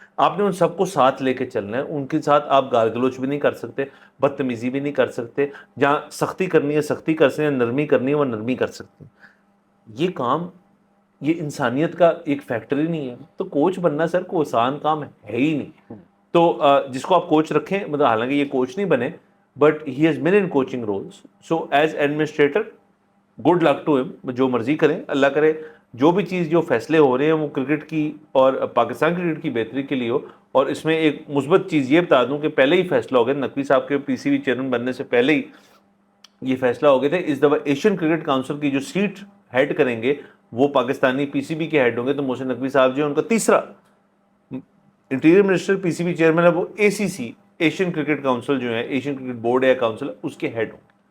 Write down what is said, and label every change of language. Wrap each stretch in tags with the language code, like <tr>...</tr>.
<ur>آپ نے ان سب کو ساتھ لے کے چلنا ہے. ان کے ساتھ آپ گال گلوچ بھی نہیں کر سکتے, بدتمیزی بھی نہیں کر سکتے. جہاں سختی کرنی ہے سختی کر سکتے ہیں, نرمی کرنی ہے وہ نرمی کر سکتے ہیں. یہ کام, یہ انسانیت کا ایک فیکٹری نہیں ہے. تو کوچ بننا سر کوئی آسان کام ہے ہی نہیں. تو جس کو آپ کوچ رکھیں, مطلب حالانکہ یہ کوچ نہیں بنے,</ur> <en>but he has been in coaching roles. So as administrator, good luck to him.</en> <ur>جو مرضی کریں, اللہ کرے جو بھی چیز جو فیصلے ہو رہے ہیں وہ کرکٹ کی اور پاکستان کرکٹ کی بہتری کے لیے ہو. اور اس میں ایک مثبت چیز یہ بتا دوں کہ پہلے ہی فیصلہ ہو گیا, نقوی صاحب کے پی سی بی چیئرمین بننے سے پہلے ہی یہ فیصلہ ہو گئے تھے. اس دفعہ ایشین کرکٹ کاؤنسل کی جو سیٹ ہیڈ کریں گے وہ پاکستانی پی سی بی کے ہیڈ ہوں گے. تو محسن نقوی صاحب جو ان کا تیسرا انٹیریئر منسٹر پی سی بی چیئرمین ہے, وہ اے سی سی ایشین کرکٹ کاؤنسل جو ہے, ایشین کرکٹ بورڈ یا کاؤنسل, اس کے ہیڈ ہوں گے.</ur>